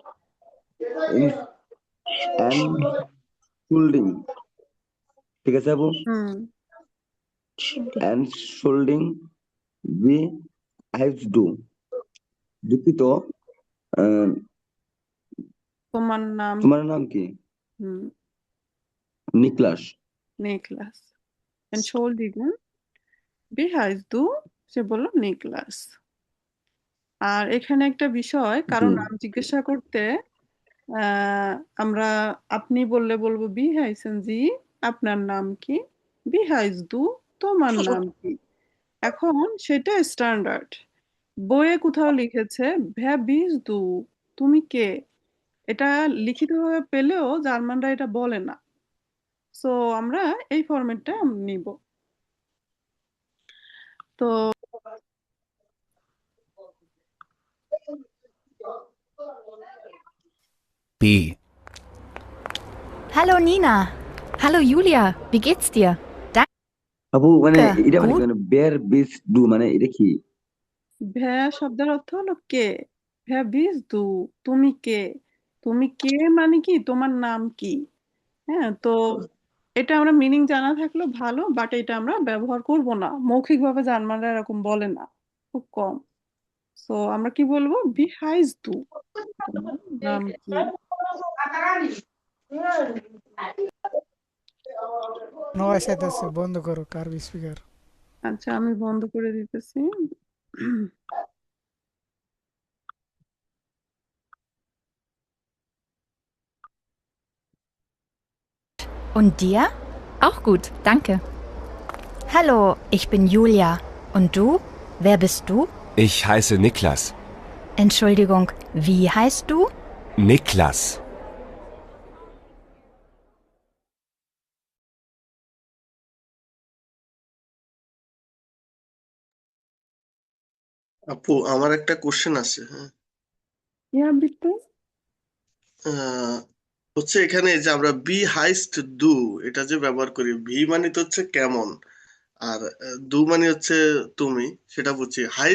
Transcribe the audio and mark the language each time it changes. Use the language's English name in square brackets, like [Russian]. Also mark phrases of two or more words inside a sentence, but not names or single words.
[Bangla] এনশুল্ডিং, ঠিক আছে আপু? এনশুল্ডিং উই হ্যাভ ডু, দুঃখিত, তোমার নাম কি? নিকলাস। নিকলাস। [German] Entschuldigung, wie heißt du? [Bangla] সে বলল নিকলাস। আর এখানে একটা বিষয়, কারো নাম জিজ্ঞাসা করতে আমরা আপনি বললে বলবো [German] wie heißen Sie, [Bangla] আপনার নাম কি? [German] wie heißt du, [Bangla] তোমার নাম কি? এখন সেটা স্ট্যান্ডার্ড। বইয়ে কোথাও লিখেছে [German] wer bist du, [Bangla] তুমি কে? এটা লিখিতভাবে পেলেও জার্মানরা এটা বলে না। সো আমরা এই ফরম্যাটটা নিব। তো B. [German] Hallo Nina. Hallo Julia, wie geht's dir? [Bangla] আপু মানে [German] Danke, [Bangla] এটা মানে [German] gut. wer bist du [Bangla] মানে এটা কি? ভ্যা শব্দের অর্থ হলো কে। [German] wer bist du, [Bangla] তুমি কে? তুমি কে মানে কি, তোমার নাম কি? হ্যাঁ, তো এটা আমরা মিনিং জানা থাকলেও ভালো, বাট এটা আমরা ব্যবহার করব না। মৌখিকভাবে জার্মানরা এরকম বলে না, খুব কম। সো আমরা কি বলবো? [German] wie heißt du, [Bangla] তোমার নাম কি? নয়েস আইতাছে, বন্ধ করো কার স্পিকার। আচ্ছা, আমি বন্ধ করে দিতেছি। [German] Und dir? Auch gut, danke. Hallo, ich bin Julia. Und du? Wer bist du? Ich heiße Niklas. Entschuldigung, wie heißt du? Niklas. [Bangla] আপু আমার একটা কোশ্চেন আছে। হ্যাঁ, [German] ja bitte, [Bangla] হচ্ছে এখানে যে আমরা [German] wie heißt du [Bangla] এটা যে ব্যবহার করি, ভি মানে তো হচ্ছে কেমন, আর দু মানে হচ্ছে তুমি, সেটা বুঝছি।